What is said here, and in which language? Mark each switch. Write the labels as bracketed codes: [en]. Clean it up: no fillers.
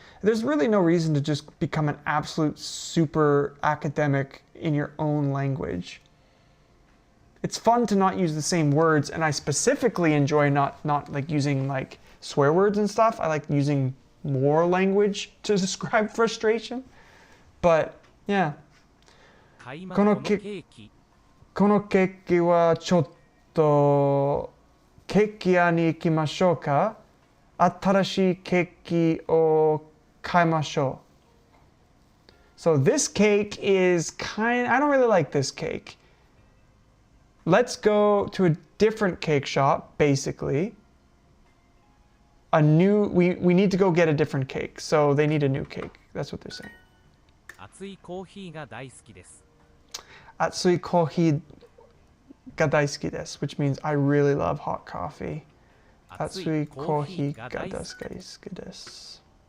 [en] There's really no reason to just become an absolute super academic in your own language. It's fun to not use the same words, and I specifically enjoy not like using like swear words and stuff. I like using more language to describe frustration. But yeah. [ja] このケーキはちょっとケーキ屋に行きましょうか？新しいケーキを買いましょう. [en] So this cake is I don't really like this cake. Let's go to a different cake shop, basically. We need to go get a different cake. So they need a new cake. That's what they're saying. [ja] 熱いコーヒーが大好きです. 熱いコーヒーが大好きです, [en] which means I really love hot coffee. [ja] 熱いコーヒーが大好きです.